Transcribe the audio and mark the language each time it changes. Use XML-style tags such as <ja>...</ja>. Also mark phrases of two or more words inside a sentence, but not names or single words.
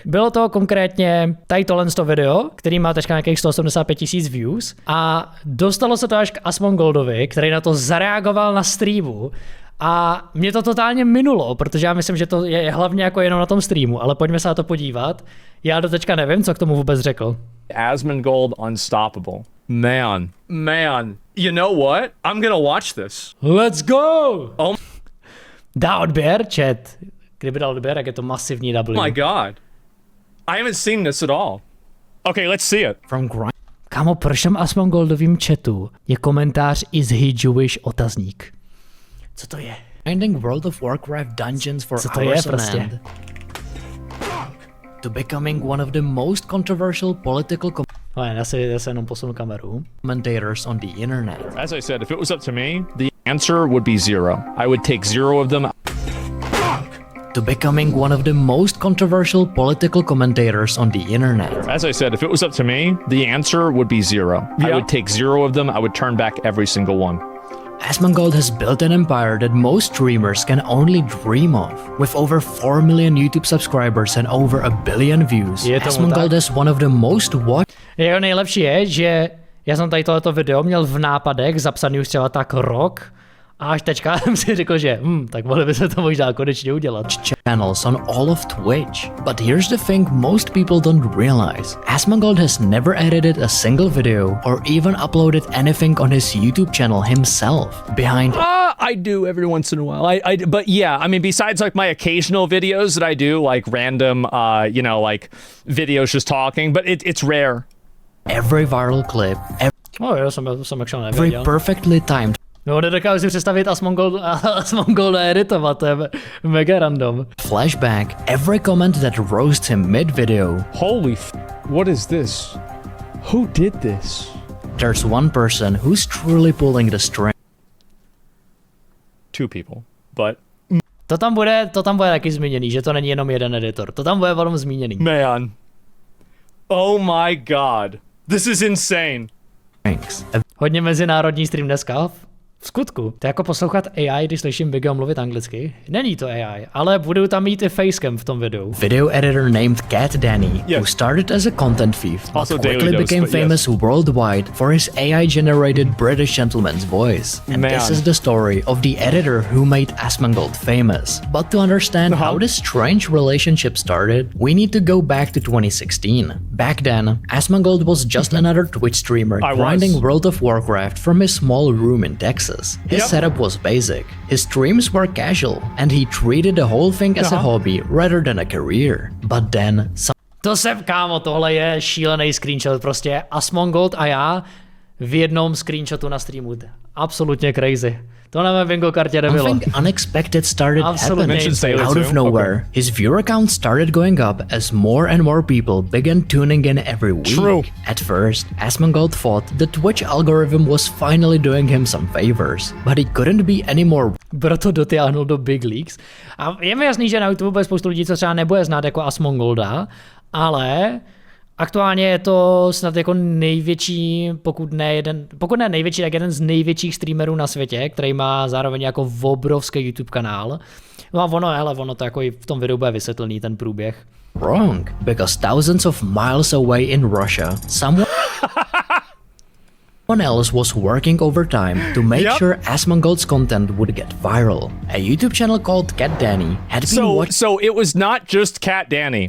<cs>Bylo to konkrétně tady tohle video, který má teďka nějakých 185 000 views a dostalo se to až k Asmongoldovi, který na to zareagoval na streamu a mě to totálně minulo, protože já myslím, že to je hlavně jako jenom na tom streamu, ale pojďme se na to podívat. Já do teďka nevím, co k tomu vůbec řekl.</cs> <en>Asmongold unstoppable. Man, you know what? I'm gonna watch this. Let's go!</en> <cs>Oh. Dá odběr, chat. Kdyby dal odběr, tak je to masivní W.</cs> <en>Oh my god. I haven't seen this at all. Okay, let's see it. From grind.</en> <cs>Kámo, proč tam Asmongoldovým chatu je komentář</cs> <en>is he Jewish</en> <cs>otazník? Co to je?</cs> <en>Finding World of Warcraft dungeons for</en> <cs>Co to je</cs> <en>hours on</en> <cs>prostě?</cs> <en>end. To becoming one of the most controversial political</en> <cs>Já se jenom posunu kameru.</cs> <en>commentators on the internet. As I said, if it was up to me, the answer would be 0. I would take 0 of them. To becoming one of the most controversial political commentators on the internet. As I said, if it was up to me, the answer would be 0. I would take 0 of them. I would turn back every single one. Asmongold has built an empire that most streamers can only dream of. With over 4 million YouTube subscribers and over 1 billion views, Asmongold is one of the most watched.</en> <cs>Jeho nejlepší je, že já jsem tady tohleto video měl v nápadech zapsaný už třeba tak rok a až teďka jsem si řekl, že tak mohli by se to možná konečně udělat.</cs> <en>Channels on all of Twitch. But here's the thing most people don't realize. Asmongold has never edited a single video or even uploaded anything on his YouTube channel himself. I do every once in a while. But yeah, I mean, besides like my occasional videos that I do, like random, like videos just talking, but it's rare. Every viral clip,</en> <cs>Jo, jsem actually</cs> <en>every</en> <cs>nevěděl.</cs> <en>perfectly timed</en> <cs>No, nedokážu si představit Asmongolda editovat, to je mega random.</cs> <en>flashback, every comment that roasts him mid-video. Holy what is this? Who did this? There's one person who's truly pulling the string. 2 people, but</en> <cs>To tam bude taky zmíněný, že to není jenom jeden editor. To tam bude velmi zmíněný.</cs> <en>man. Oh my god. This is insane.</en> <cs>Hodně mezinárodní stream dneska. V skutku. To je jako poslouchat AI, když slyším Bigo mluvit anglicky. Není to AI, ale budou tam mít i facecam v tom videu.</cs> <en>Video editor named Cat Danny, who started as a content thief, but Also quickly daily dose, became but yes. famous worldwide for his AI-generated British gentleman's voice. And this Man. is the story of the editor who made Asmongold famous. But to understand how this strange relationship started, we need to go back to 2016. Back then, Asmongold was just another Twitch streamer grinding World of Warcraft from his small room in Texas. His setup was basic. His streams were casual, and he treated the whole thing as a hobby rather than a career. But then,</en> <cs>Kámo, tohle je šílený screenshot, prostě Asmongold a já v jednom screenshotu na streamu. Absolutně crazy. To na mé bingo kartě nebylo.</cs> <en>something unexpected started Absolutely happening insane. out of nowhere. His viewer count started going up as more and more people began tuning in every week. True. At first, Asmongold thought the Twitch algorithm was finally doing him some favors, but he couldn't be any more.</en> <cs>Proto dotáhnul do</cs> <en>Big Leagues.</en> <cs>A je mi jasný, že na YouTube bude spoustu lidí, co třeba nebude znát jako Asmongolda, ale aktuálně je to snad jako největší, pokud ne největší, tak jeden z největších streamerů na světě, který má zároveň jako obrovský YouTube kanál. No a ono to jako i v tom videu bude vysvětlený ten průběh.</cs> <en>Wrong, because thousands of miles away in Russia, someone else was working overtime to make sure Asmongold's content would get viral. A YouTube channel called Cat Danny had been watching. So it was not just Cat Danny.</en>